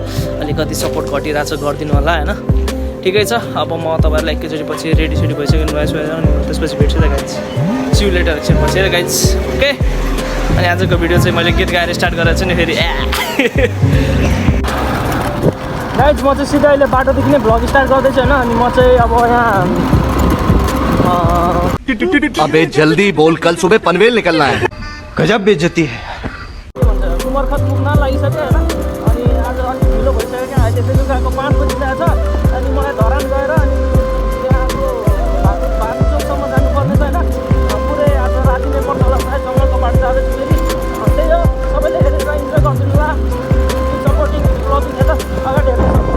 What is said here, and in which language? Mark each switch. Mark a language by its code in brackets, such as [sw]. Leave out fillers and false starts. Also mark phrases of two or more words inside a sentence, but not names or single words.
[ne] अलिकति सपोर्ट घटिरहेको छ गरिदिनु होला होइन। ठिकै छ, अब म तपाईँहरूलाई एकैचोटि पछि रेडी भइसक्यो नुहाइ सुहाएर अनि त्यसपछि भेट्छु त गाइज। [en] see you later [ne] एकछिन पछि है गाइज, ओके। अनि आजको भिडियो चाहिँ मैले गीत गाएर स्टार्ट गरेर चाहिँ नि फेरि गाइज म चाहिँ सिधै अहिले बाटोदेखि नै भ्लग स्टार्ट गर्दैछु होइन। अनि म चाहिँ अब यहाँ [hi] अबे जल्दी बोल, कल सुबह पनवेल निकलना है। गजब बेइज्जती है। [ne] कुमरखत पुग्न लागिसक्यो होइन। अनि आज अलिक ढिलो भइसक्यो क्या, अहिले चाहिँ लुगाको 5 बजिरहेको छ। अनि मलाई धरान गएर अनि त्यहाँको भातचोकसम्म जानुपर्ने छ होइन। पुरै आज राति नै पर्छ होला सायद, जङ्गलको बाटो जाँदैछु फेरि। त्यही हो, सबैले हेरेर इन्जोय गरिदिनु होला। [en] supporting blogging [ne] हेर अगाडि हेर्नु।